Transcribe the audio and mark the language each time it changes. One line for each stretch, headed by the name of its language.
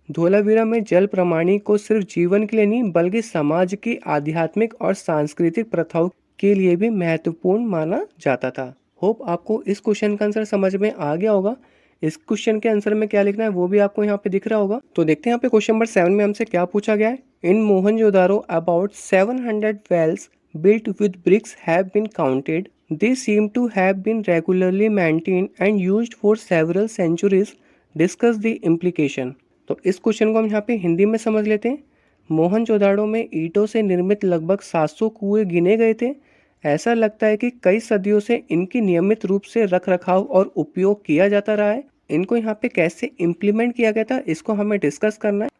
Hindi: धोलावीरा में जल प्रमाणी को सिर्फ जीवन के लिए नहीं, बल्कि समाज की आध्यात्मिक और सांस्कृतिक प्रथाओं के लिए भी महत्वपूर्ण माना जाता था। होप आपको इस क्वेश्चन का आंसर समझ में आ गया होगा। इस क्वेश्चन के आंसर में क्या लिखना है वो भी आपको यहाँ पे दिख रहा होगा। तो देखते हैं यहाँ पे क्वेश्चन नंबर 7 में हमसे क्या पूछा गया है।
English: In Mohenjodaro about 700 wells built with bricks have been counted. They seem to have been regularly maintained and used for several centuries. Discuss the implication.
Hindi: तो इस क्वेश्चन को हम यहाँ पे हिंदी में समझ लेते हैं। मोहनजोदाड़ो में ईंटों से निर्मित लगभग 700 कुएं गिने गए थे। ऐसा लगता है कि कई सदियों से इनकी नियमित रूप से रख रखाव और उपयोग किया जाता रहा है। इनको यहाँ पे कैसे इम्प्लीमेंट किया गया था, इसको हमें डिस्कस करना है।